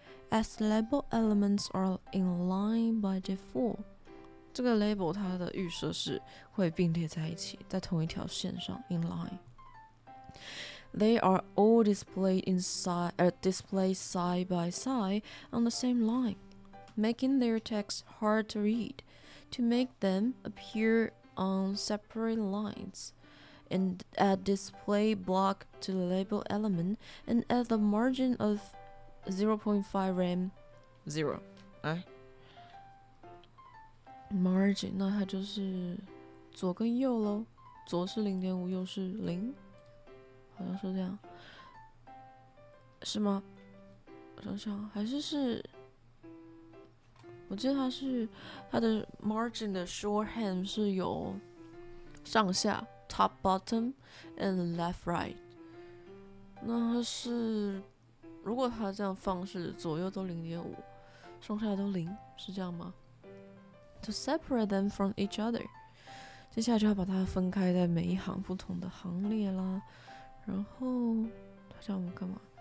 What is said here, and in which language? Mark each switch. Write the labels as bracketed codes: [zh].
[en] As label elements are in line by default. [zh] 这个 label 它的预设是会并列在一起，在同一条线上 [en] in line. They are all displayed side by side on the same line, making their text hard to read. To make them appear on separate lines, and add display block to the label element and add the margin of 0.5 rem 0。 [zh] 哎 ，margin 那它就是左跟右咯，左是0.5，右是0，好像是这样，是吗？我想想，还是。我记得它的 margin 的 shorthand 是有上下 [en] top bottom and left right。 [zh] 那它是如果它这样放是左右都0.5，上下都0，是这样吗 ？ [en] To separate them from each other， [zh] 接下来就要把它分开在每一行不同的行列啦。然后它叫我们干嘛？